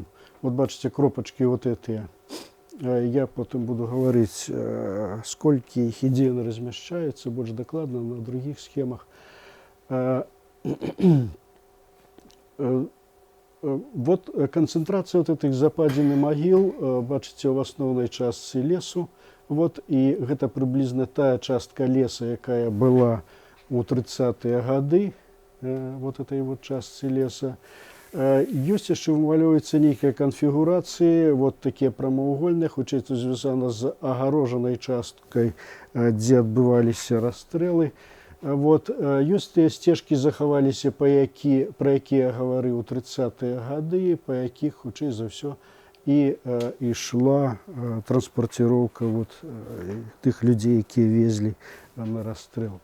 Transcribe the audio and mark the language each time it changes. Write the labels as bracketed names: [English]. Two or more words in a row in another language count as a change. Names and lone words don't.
[Belarusian] Вот бачите, кропачки вот этыя. [Russian] Я потом буду говорить, сколько их идейно размещается, больше докладно на других схемах. Вот концентрация вот этих западин и могил, бачите, в основной части лесу. [Belarusian] Вот, и это приблизно та частка леса, якая была у 30-е годы, [Russian] вот этой вот части леса. [Belarusian] Ёсць яшчэ вымалёвваецца нейкая канфігурацыі, вот такія прамавугольныя, хутчэй тут звязана з агарожанай часткай, дзе адбываліся расстрэлы. Вот, ёсць тыя сцежкі захаваліся, пра якія я гаварыў у 30-е гады, па якіх, хутчэй за ўсё, і ішла транспарціроўка вот, тых людзей, якія везлі на расстрэл.